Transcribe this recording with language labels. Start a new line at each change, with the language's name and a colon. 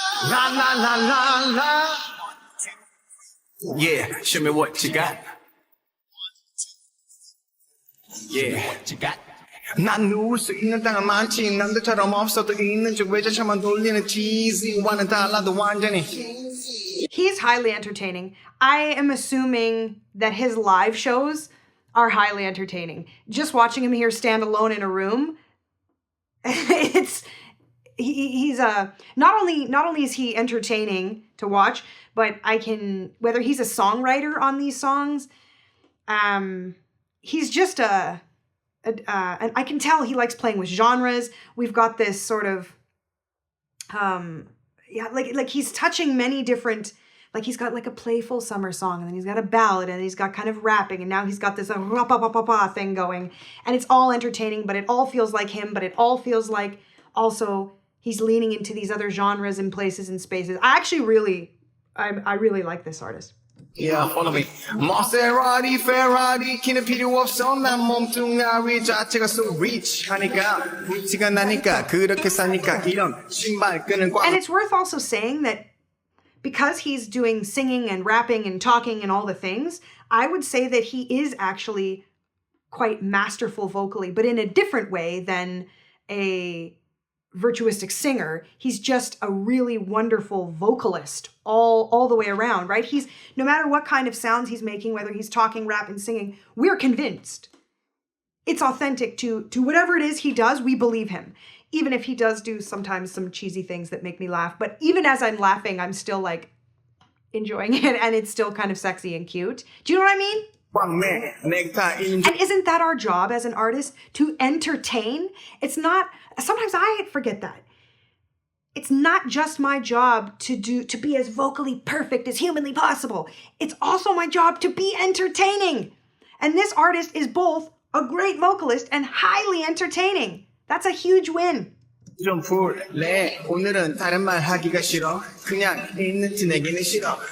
English: La la la la la. Yeah, show me what you got. Yeah, what you got.
Korean: 난 누울 수 있는 땅은 많지 남들처럼 없어도 있는 중 외제차만 돌리는 cheesy와는 달라도 완전히.
English: He's highly entertaining. I am assuming that his live shows are highly entertaining. Just watching him here stand alone in a room, he's not only is he entertaining to watch, but whether he's a songwriter on these songs, he's just and I can tell he likes playing with genres. We've got this sort of like he's touching many different, like he's got like a playful summer song, and then he's got a ballad, and he's got kind of rapping, and now he's got this ra-pa-pa-pa-pa thing going, and it's all entertaining, but it all feels like him, but it all feels like also he's leaning into these other genres and places and spaces. I really like this artist. Yeah, follow me.
Korean: Maserati, Ferrari, 키는 필요 없어. 난 몸뚱아리 자체가
English: so rich
Korean: 하니까 위치가 나니까 그렇게 사니까 이런 신발끈은 꽉.
English: And it's worth also saying that because he's doing singing and rapping and talking and all the things, I would say that he is actually quite masterful vocally, but in a different way than a virtuistic singer. He's just a really wonderful vocalist all the way around, right? He's, no matter what kind of sounds he's making, whether he's talking, rapping, singing, we're convinced it's authentic to whatever it is he does. We believe him, even if he does do sometimes some cheesy things that make me laugh. But even as I'm laughing, I'm still like enjoying it, and it's still kind of sexy and cute. Do you know what I mean? And isn't that our job as an artist, to entertain? It's not, sometimes I forget that. It's not just my job to be as vocally perfect as humanly possible. It's also my job to be entertaining. And this artist is both a great vocalist and highly entertaining. That's a huge win.
Korean: 좀 풀래. 오늘은 다른 말 하기가 싫어. 그냥 있는 티 내기는 싫어.